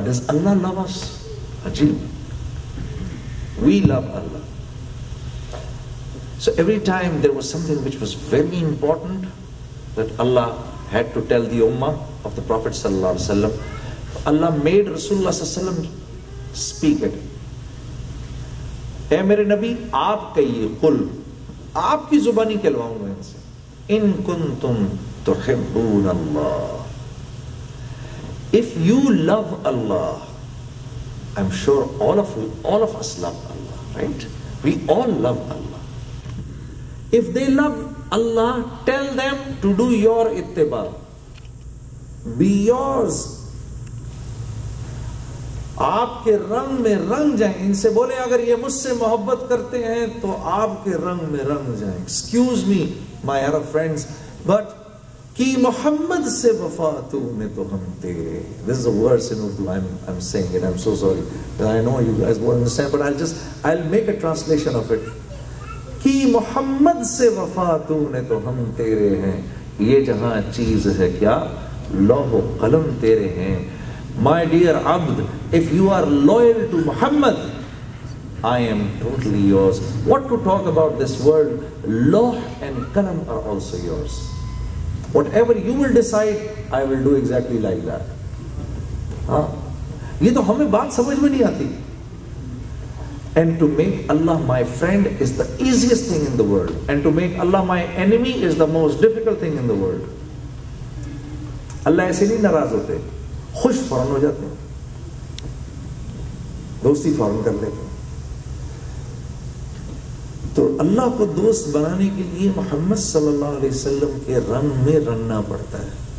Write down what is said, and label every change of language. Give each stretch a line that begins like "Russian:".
English: Does Allah love us? Ajib. We love Allah. So every time there was something which was very important that Allah had to tell the ummah of the Prophet sallallahu alaihi wasallam, Allah made Rasulullah sallallahu alaihi wasallam speak it.
Urdu: اے میرے نبی آپ کہیے, قل, آپ کی زبانی کہلواؤں میں ان سے,
Arabic: ان کنتم تحبون اللہ,
English: if you love Allah, I'm sure all of us love Allah, right? We all love Allah. If they love Allah, tell them to do your ittiba. Be yours.
Urdu: آپ کے رنگ میں رنگ جائیں. ان سے بولے اگر یہ مجھ سے محبت کرتے ہیں تو آپ کے رنگ میں رنگ جائیں.
English: Excuse me, my Arab friends, but
Urdu: کہ محمد سے وفا تو نے تو ہم تیرے.
English: This is a verse in Urdu. I'm saying it. I'm so sorry. I know you guys won't understand, but I'll make a translation of it.
Urdu: کہ محمد سے وفا تو نے تو ہم تیرے ہیں. یہ جہاں چیز ہے کیا لوح و قلم تیرے ہیں.
English: My dear Abd, if you are loyal to Muhammad, I am totally yours. What to talk about this world? Loh and Qalam are also yours. Whatever you will decide, I will do exactly like that.
Urdu: یہ تو ہمیں بات سمجھ میں نہیں آتی.
English: And to make Allah my friend is the easiest thing in the world. And to make Allah my enemy is the most difficult thing in the world.
Urdu: اللہ ایسے نہیں ناراض ہوتے, خوش فوراً ہو جاتے ہیں, دوستی فوراً کر لیتے ہیں. تو اللہ کو دوست بنانے کے لیے محمد صلی اللہ علیہ وسلم کے رنگ میں رنگنا پڑتا ہے.